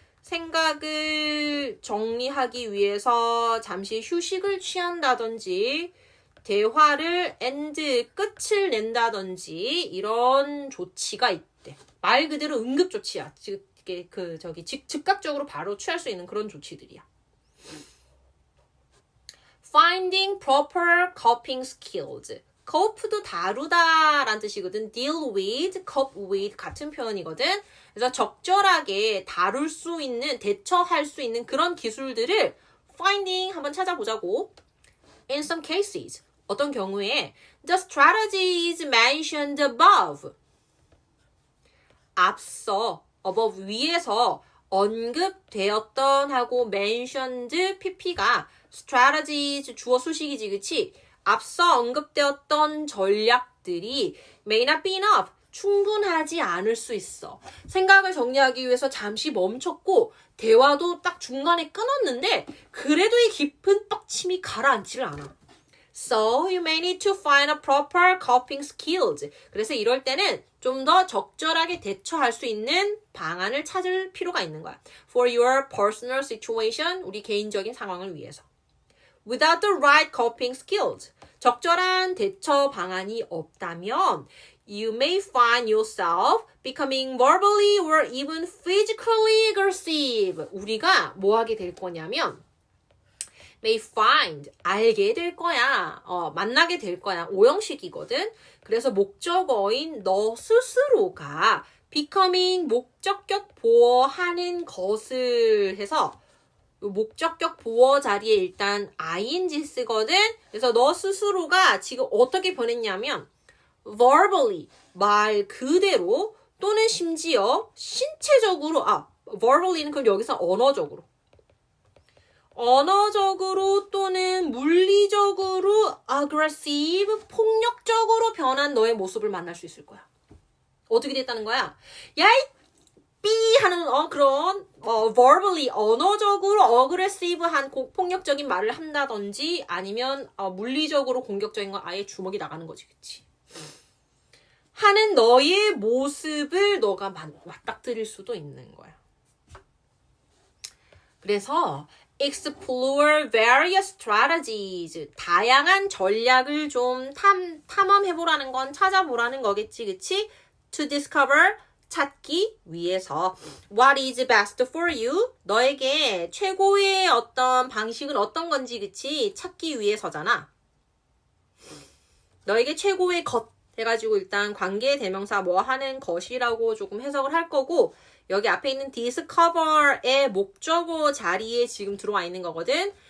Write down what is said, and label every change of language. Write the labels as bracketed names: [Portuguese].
[Korean] 생각을 정리하기 위해서 잠시 휴식을 취한다든지 대화를 end 끝을 낸다든지 이런 조치가 있대. 말 그대로 응급 조치야. 즉각적으로 바로 취할 수 있는 그런 조치들이야. [English] Finding proper coping skills. [Korean] cope도 다루다라는 뜻이거든. deal with, cope with 같은 표현이거든. 그래서 적절하게 다룰 수 있는, 대처할 수 있는 그런 기술들을 finding 한번 찾아보자고. [English] In some cases, [Korean] 어떤 경우에 [English] the strategies mentioned above. [Korean] 앞서, above 위에서 언급되었던 하고 mentioned pp가 strategies 주어 수식이지, 그치? 앞서 언급되었던 전략들이 [English] may not be enough. [Korean] 충분하지 않을 수 있어. 생각을 정리하기 위해서 잠시 멈췄고 대화도 딱 중간에 끊었는데 그래도 이 깊은 빡침이 가라앉지를 않아. [English] So you may need to find a proper coping skills. [Korean] 그래서 이럴 때는 좀 더 적절하게 대처할 수 있는 방안을 찾을 필요가 있는 거야. [English] For your personal situation, [Korean] 우리 개인적인 상황을 위해서. [English] Without the right coping skills, [Korean] 적절한 대처 방안이 없다면 [English] you may find yourself becoming verbally or even physically aggressive. [Korean] 우리가 뭐 하게 될 거냐면 may find, 알게 될 거야. 만나게 될 거야. 오형식이거든. 그래서 목적어인 너 스스로가 becoming 목적격 보어하는 것을 해서 목적격 보어 자리에 일단 ing 쓰거든. 그래서 너 스스로가 지금 어떻게 보냈냐면 verbally, 말 그대로 또는 심지어 신체적으로 verbally는 그럼 여기서 언어적으로 또는 물리적으로 aggressive, 폭력적으로 변한 너의 모습을 만날 수 있을 거야. 어떻게 됐다는 거야? 야, 삐 하는 그런 verbally 언어적으로 aggressive한 폭력적인 말을 한다든지 아니면 물리적으로 공격적인 건 아예 주먹이 나가는 거지, 그치? 하는 너의 모습을 너가 맞닥뜨릴 수도 있는 거야. [English] 그래서 explore various strategies. [Korean] 다양한 전략을 좀 탐험해보라는 건 찾아보라는 거겠지, 그치? [English] To discover, [Korean] 찾기 위해서. [English] What is best for you? [Korean] 너에게 최고의 어떤 방식은 어떤 건지, 그치? 찾기 위해서잖아. 너에게 최고의 것 해가지고 일단 관계 대명사 뭐 하는 것이라고 조금 해석을 할 거고 여기 앞에 있는 discover의 목적어 자리에 지금 들어와 있는 거거든.